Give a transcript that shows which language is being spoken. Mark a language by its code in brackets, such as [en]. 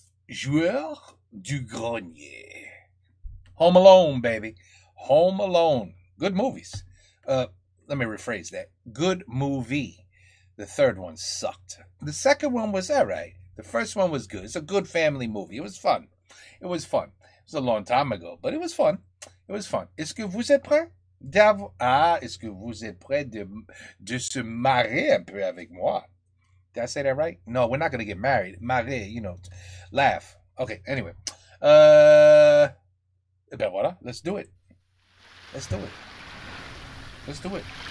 [en] Joueur du Grenier. Home Alone, baby. Home Alone. Good movies. Let me rephrase that. Good movie. The third one sucked. The second one was all right. The first one was good. It's a good family movie. It was fun. It was fun. It was a long time ago, but it was fun. It was fun. [fr] Est-ce que vous êtes prêts? Est-ce que vous êtes prêts de se marrer un peu avec moi? [en] Did I say that right? No, we're not going to get married. Marrer, you know, laugh. Okay, anyway. [fr] Ben voilà, [en] let's do it. Let's do it. Let's do it.